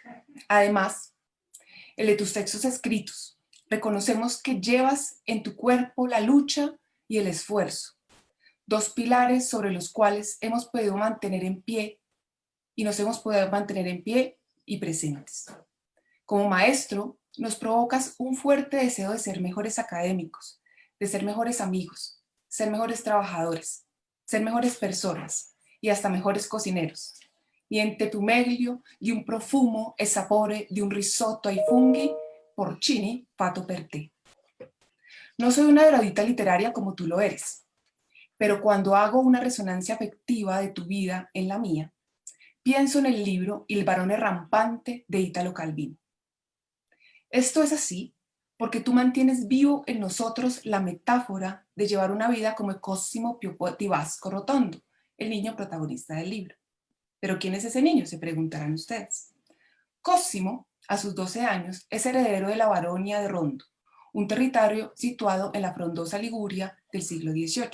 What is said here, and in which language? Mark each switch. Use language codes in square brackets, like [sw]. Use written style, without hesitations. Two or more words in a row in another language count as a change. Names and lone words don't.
[es] Además, el de tus textos escritos, reconocemos que llevas en tu cuerpo la lucha y el esfuerzo, dos pilares sobre los cuales hemos podido mantener en pie y nos hemos podido mantener en pie y presentes. Como maestro, nos provocas un fuerte deseo de ser mejores académicos, de ser mejores amigos, ser mejores trabajadores, ser mejores personas y hasta mejores cocineros. [it] Niente tu meglio di un profumo e sapore di un risotto ai funghi porcini fatto per te. [es] No soy una erudita literaria como tú lo eres, pero cuando hago una resonancia afectiva de tu vida en la mía, pienso en el libro Il barone rampante de Italo Calvino. Esto es así porque tú mantienes vivo en nosotros la metáfora de llevar una vida como Cosimo Piopo di Vasco Rotondo, el niño protagonista del libro. ¿Pero quién es ese niño?, se preguntarán ustedes. Cosimo, a sus 12 años, es heredero de la Baronia de Rondo, un territorio situado en la frondosa Liguria del siglo XVIII.